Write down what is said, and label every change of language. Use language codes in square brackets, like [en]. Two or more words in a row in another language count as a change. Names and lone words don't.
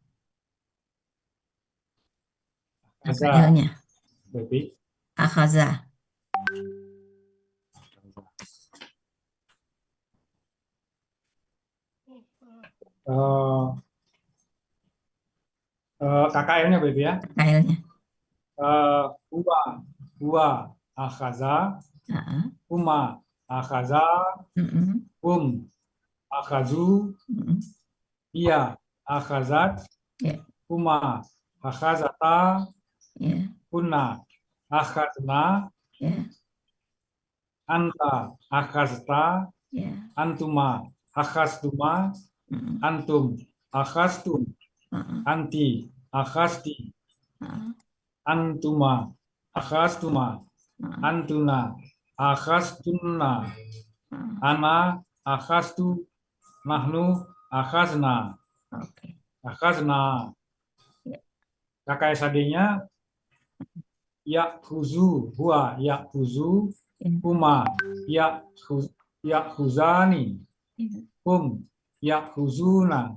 [ar] Akhaza. [id] Failnya. Berarti [ar] Akhaza. [id] KKM-nya berarti ya. Failnya. [ar] هو أخذ, [id] Heeh. [ar] هما أخذا, Mm-mm. akhazu, Mm-mm. هي أخذت, [id] Ya. [ar] هما أخذتا, [id] Ya. [ar] هنّ أخذن, [id] Ya. [ar] أنتَ أخذتَ, [id] Ya. [ar] أنتما أخذتما, Mm-mm. أنتم أخذتم, [id] Heeh. [ar] أنتِ أخذتِ, [id] Heeh. [ar] أنتما أخذتما, [id] Heeh. [ar] أنتنّ أخذتنّ, [id] Heeh. [ar] أنا أخذتُ نحن أخذنا, [id] Oke. [ar] akhazna. [id] Ya. [ar] KKSAD-nya يأخذ هو يأخذ, [id] Ya. [ar] هما يأخذان, [id] Ya. [ar] هم يأخذون,